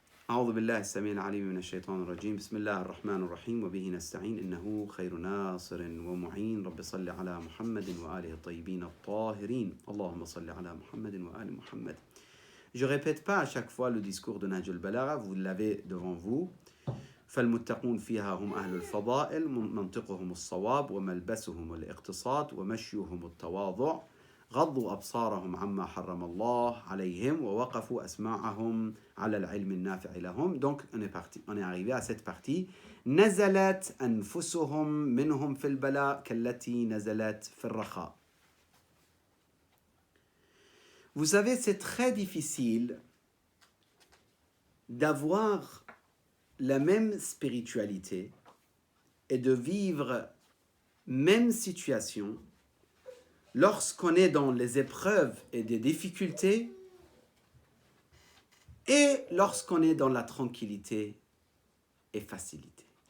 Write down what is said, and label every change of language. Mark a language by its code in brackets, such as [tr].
[ar] أعوذ بالله السميع العليم من الشيطان الرجيم بسم الله الرحمن الرحيم وبه نستعين إنه خير ناصر ومعين رب صل على محمد وآله الطيبين الطاهرين اللهم صل على محمد وآل محمد. [fr] Je répète pas à chaque fois le discours de Nahj al-Balagha, vous l'avez devant vous. [ar] فالمتقون فيها هم أهل الفضائل منطقهم الصواب وملبسهم الاقتصاد ومشيهم التواضع غضوا أبصارهم عما حرم الله عليهم ووقفوا أسماعهم على العلم النافع لهم. [fr] Donc on est arrivé à cette partie. [ar] نزلت أنفسهم منهم في البلاء كالتي نزلت في الرخاء. [fr] Vous savez, c'est très difficile d'avoir la même spiritualité et de vivre même situation lorsqu'on est dans les épreuves et des difficultés et lorsqu'on est dans la tranquillité et facilité.